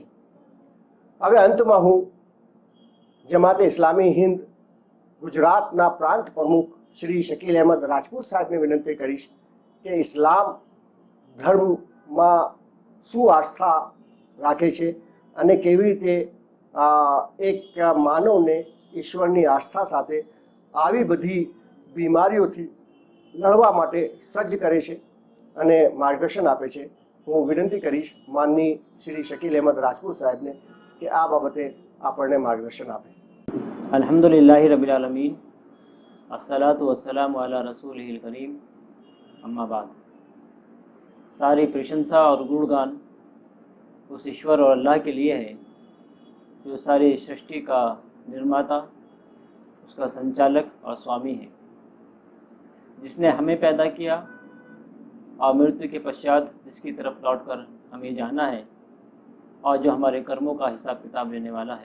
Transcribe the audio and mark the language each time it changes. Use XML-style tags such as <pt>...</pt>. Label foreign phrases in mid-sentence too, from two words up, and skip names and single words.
<gu>હવે અંતમાં હું જમાતે ઇસ્લામી હિન્દ ગુજરાતના પ્રાંત પ્રમુખ શ્રી શકીલ અહેમદ રાજપૂત સાહેબને વિનંતી કરીશ કે ઇસ્લામ ધર્મમાં શું આસ્થા રાખે છે અને કેવી રીતે એક માનવને ઈશ્વરની આસ્થા સાથે આવી બધી બીમારીઓથી લડવા માટે સજ્જ કરે છે અને માર્ગદર્શન આપે છે। હું વિનંતી કરીશ માનની શ્રી શકીલ અહેમદ રાજપૂત સાહેબને કે આ બાબતે આપણને માર્ગદર્શન આપે।</gu> <ar>الحمد لله رب العالمين، الصلاة والسلام على رسوله الكريم، أما بعد.</ar> <hi>सारी प्रशंसा और गुणगान उस ईश्वर और अल्लाह के लिए है जो सारी सृष्टि का निर्माता, उसका संचालक और स्वामी है, जिसने हमें पैदा किया और मृत्यु के पश्चात जिसकी तरफ लौटकर हमें जाना है और जो हमारे कर्मों का हिसाब किताब लेने वाला है।</hi>